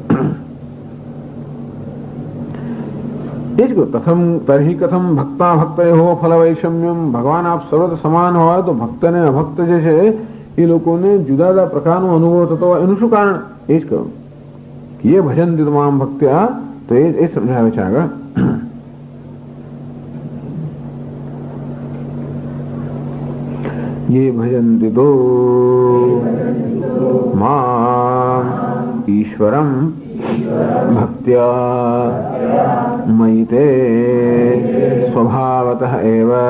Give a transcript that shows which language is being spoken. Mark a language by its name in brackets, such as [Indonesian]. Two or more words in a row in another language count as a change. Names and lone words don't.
[Gujarati] એ જ કહું [Sanskrit] तथम तर्हि कथम भक्ता भक्तयो फल वैषम्यम. [Gujarati] ભગવાન આપ સર્વત્ર સમાન હોય તો ભક્ત અને અભક્ત જે છે એ લોકોને જુદા જુદા પ્રકારનો અનુભવ થતો હોય એનું શું કારણ? એ જ કહું [Sanskrit] ए भजन तमाम भक्त्या. [Gujarati] તો એ સમજાવે છે આગળ. [Sanskrit] ये भजन्ति तो माम् ईश्वरं भक्त्या मयि ते स्वभावतः एव